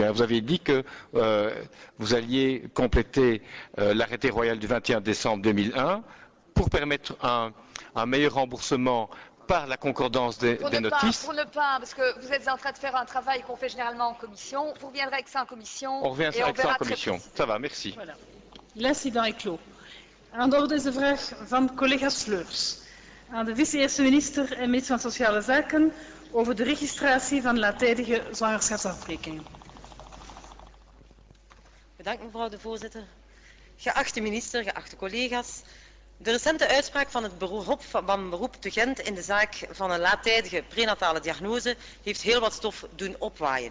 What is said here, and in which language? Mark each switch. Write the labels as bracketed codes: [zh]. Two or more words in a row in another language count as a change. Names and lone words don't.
[fr] Vous avez dit que vous alliez compléter l'arrêté royal du 21 décembre 2001 pour permettre un meilleur remboursement par la concordance des notices. Pour ne pas, parce que vous êtes en train de faire un travail qu'on fait généralement en commission. Vous reviendrez avec ça en commission. On revient avec ça en commission. Ça va, merci. Voilà. L'incident est clos. [nl] Aan de orde is de vraag van collega Sleurs. Aan de vice-eerste minister en minister van Sociale Zaken over de registratie van laattijdige zwangerschapsafbrekingen. Bedankt mevrouw de voorzitter. Geachte minister, geachte collega's. De recente uitspraak van het beroep te Gent in de zaak van een laattijdige prenatale diagnose heeft heel wat stof doen opwaaien.